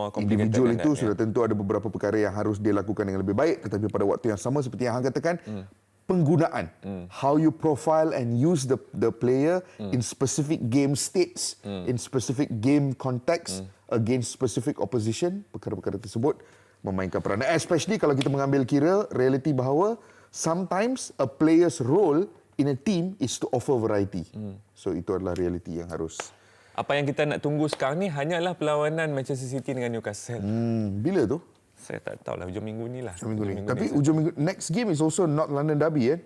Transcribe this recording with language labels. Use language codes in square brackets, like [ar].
[ms] Individual itu sudah tentu ada beberapa perkara yang harus dia lakukan dengan lebih baik, tetapi pada waktu yang sama seperti yang Hang katakan, penggunaan, [en] how you profile and use the player in specific game states, in specific game context, against specific opposition, [ms] perkara-perkara tersebut memainkan peranan. [en] Especially [ms] kalau kita mengambil kira realiti bahawa [en] sometimes a player's role in a team is to offer variety. [ms] So itu adalah realiti yang harus. Apa yang kita nak tunggu sekarang ni hanyalah perlawanan Manchester City dengan Newcastle. Bila tu? Saya tak tahu lah, hujung minggu ni lah. Tapi ujung minggu, [en] next game is also not London Derby, eh?